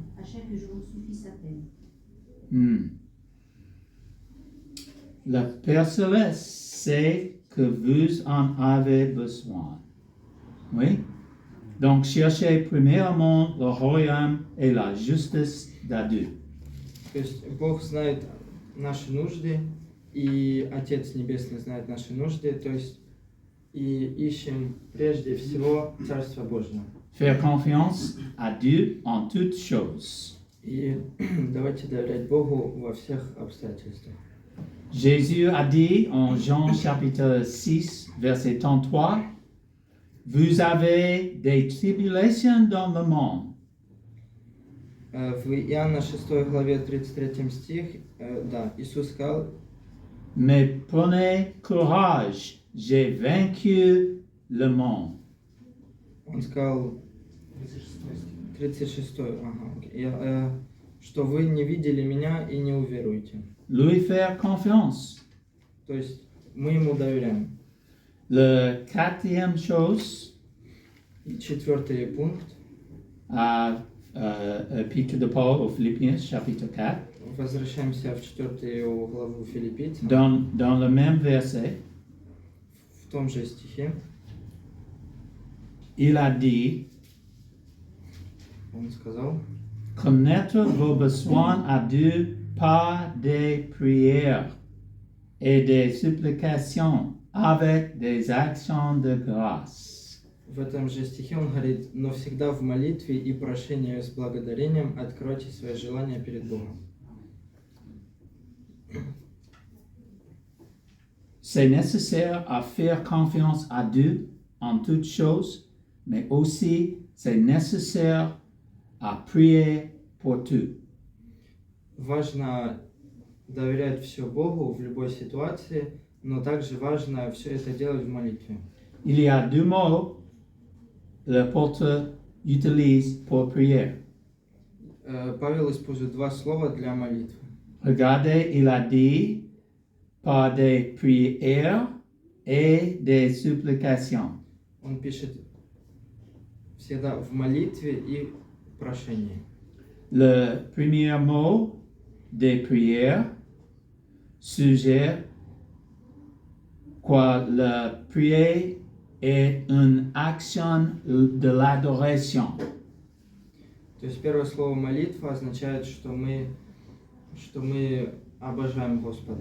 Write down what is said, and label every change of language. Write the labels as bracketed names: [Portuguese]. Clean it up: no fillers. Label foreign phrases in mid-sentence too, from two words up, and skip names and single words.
[French] À chaque jour suffit sa peine. Le Père Céleste sait que vous en avez besoin. Oui? Donc, cherchez premièrement le royaume et la justice de Dieu. [Russian] То есть Бог знает наши нужды, и Отец Небесный знает наши нужды, то есть и ищем прежде всего Царство Божье. [French] Faire confiance à Dieu en toutes choses. [Russian] И давайте доверять Богу во всех обстоятельствах. [French] Jésus a dit en Jean chapitre 6, verset 33, vous avez des tribulations dans le monde. [Russian] В Иоанна 6 главе 33 стих, да, Иисус сказал, [French] Mais prenez courage, j'ai vaincu le monde. [Russian] Он сказал, 36, ага, окей, что вы не видели меня и не уверуете. [French] Lui faire confiance. [Russian] То есть мы ему доверяем. [French] Le quatrième chose, [Russian] И четвертый пункт. [French] à Épître de Paul aux Philippiens, chapitre 4, [Russian] Возвращаемся в 4 главу Филиппийцам. [French] dans le même verset, [Russian] В том же стихе [French] il a dit, [Russian] он сказал, [French] connaître vos besoins à Dieu par des prières et des supplications avec des actions de grâce. [Russian] в этом же стихе он говорит, но всегда в молитве и прошении с благодарением откройте свои желания перед Богом. [French] C'est nécessaire à faire confiance à Dieu en toutes choses, mais aussi c'est nécessaire à prier pour tout. [Russian] Важно доверять все Богу в любой ситуации, но также важно все это делать в молитве. [French] Il y a deux mots que l'apôtre utilise pour prier. [Russian] Павел использует два слова для молитвы. [French] Regardez, il a dit par des prières et des supplications. [Russian] Он пишет всегда в молитве и прошении. [French] Le premier mot des prières suggère quoi la prière est une action de l'adoration. [Russian] То есть первое слово молитва означает, что мы обожаем Господа.